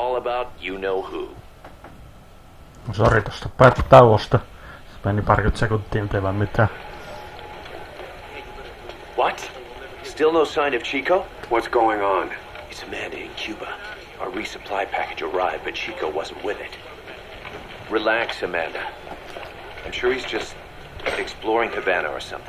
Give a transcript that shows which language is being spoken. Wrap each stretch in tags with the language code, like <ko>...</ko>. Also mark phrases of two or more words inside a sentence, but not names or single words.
<en>about you-know-who.</en> <fi>Sori tosta tauosta. Meni parikymmentä sekuntia, ei vaan mitään.</fi> <en>What? Still no sign of Chico? What's going on? It's Amanda in Cuba. Our resupply package arrived, but Chico wasn't with it. Relax, Amanda. I'm sure he's just exploring Havana or something.</en>